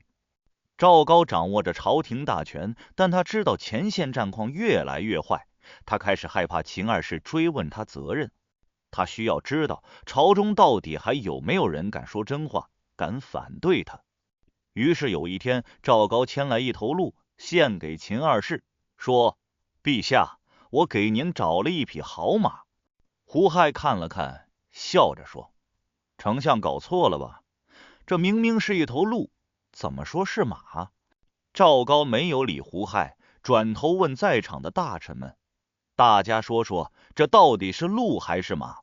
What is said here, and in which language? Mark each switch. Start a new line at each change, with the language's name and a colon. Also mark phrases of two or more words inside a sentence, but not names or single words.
Chinese: 趙高掌握着朝廷大權，但他知道前線戰況越來越壞，他開始害怕秦二世追問他責任。他需要知道朝中到底還有沒有人敢說真話，敢反對他。於是有一天，趙高牽來一頭鹿獻給秦二世，說：陛下，我給您找了一匹好馬。胡亥看了看，笑着說：丞相搞錯了吧？這明明是一頭鹿，怎麼說是馬？趙高沒有理胡亥，轉頭問在場的大臣們：大家說說，這到底是鹿還是馬？